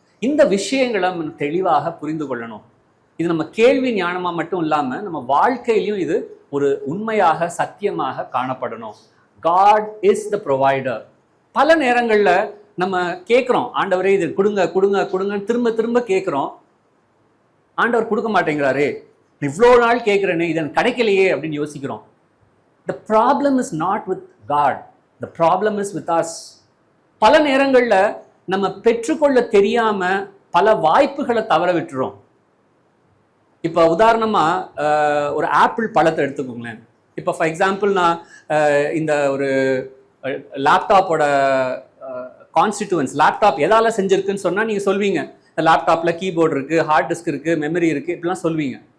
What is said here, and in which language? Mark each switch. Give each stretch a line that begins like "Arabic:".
Tamil: இந்த விஷயங்களை நம்ம தெளிவாக புரிந்து கொள்ளணும். இது நம்ம கேள்வி ஞானமா மட்டும் இல்லாம நம்ம வாழ்க்கையிலையும் இது ஒரு உண்மையாக சத்தியமாக காணப்படணும்.
English: God is the provider.
Tamil: பல நேரங்கள்ல நம்ம கேட்கிறோம், ஆண்டவரே இது கொடுங்க கொடுங்க கொடுங்கன்னு திரும்ப திரும்ப கேட்கிறோம். ஆண்டவர் கொடுக்க மாட்டேங்கிறாரே, இவ்வளோ நாள் கேட்கிறேனே, இது எனக்கு கிடைக்கலையே அப்படின்னு யோசிக்கிறோம்.
English: The problem is not with God. The problem is with us.
Tamil: பல நேரங்கள்ல நம்ம பெற்றுக்கொள்ள தெரியாம பல வாய்ப்புகளை தவற விட்டுறோம். இப்ப உதாரணமா ஒரு ஆப்பிள் பழத்தை எடுத்துக்கோங்களேன். இப்ப ஃபார் எக்ஸாம்பிள் நான் இந்த ஒரு லேப்டாப்போட கான்ஸ்டிடியூவன்ஸ், லேப்டாப் எதால செஞ்சிருக்குன்னு சொன்னா நீங்க சொல்வீங்க, இந்த லேப்டாப்ல கீபோர்டு இருக்கு, ஹார்ட் டிஸ்க் இருக்கு, மெமரி இருக்கு, இப்படிலாம் சொல்வீங்க.